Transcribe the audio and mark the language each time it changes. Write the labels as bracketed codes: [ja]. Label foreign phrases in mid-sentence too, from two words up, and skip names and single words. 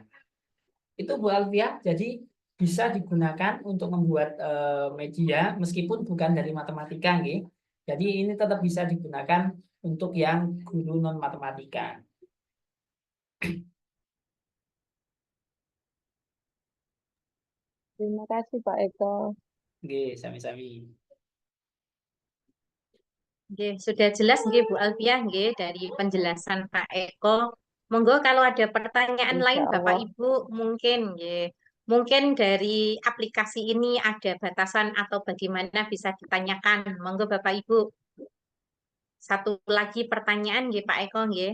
[id] Itu Bu Alfia, jadi bisa digunakan untuk membuat media, meskipun bukan dari matematika. Nggih. Jadi ini tetap bisa digunakan untuk yang guru non-matematika. Terima kasih Pak Eko. [jv] Nggih, sami-sami. [id] Nggih, sudah jelas nggih Bu Alfia nggih dari penjelasan Pak Eko. Monggo kalau ada pertanyaan lain Insya Bapak Allah. Ibu mungkin nggih. Mungkin dari aplikasi ini ada batasan atau bagaimana bisa ditanyakan. Monggo Bapak Ibu. Satu lagi pertanyaan nggih Pak Eko nggih.